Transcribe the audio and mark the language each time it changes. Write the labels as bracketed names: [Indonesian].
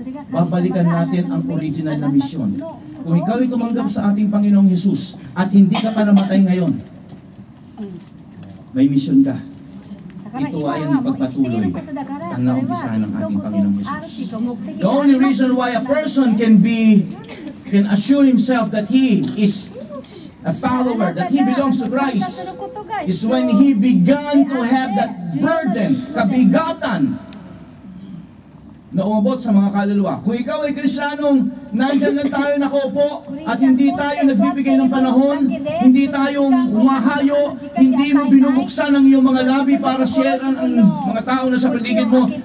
[Filipino] Babalikan natin ang original na misyon. Kung ikaw ay tumanggap sa ating Panginoong Hesus at hindi ka pa namatay ngayon, may misyon ka. Ito ay ang ipagpatuloy ang naumpisahan ng ating Panginoong Hesus. [English] The only reason why a person can assure himself that he is a follower, that he belongs to Christ, is when he began to have that burden, kabigatan, na umabot sa mga kaluluwa. [Filipino] Kung ikaw ay Kristiyanong, nandyan lang tayo nakaupo at hindi tayo nagbibigay ng panahon, hindi tayo umahayo, hindi mo binubuksan ang iyong mga labi para sharean ang mga tao na sa paligid mo.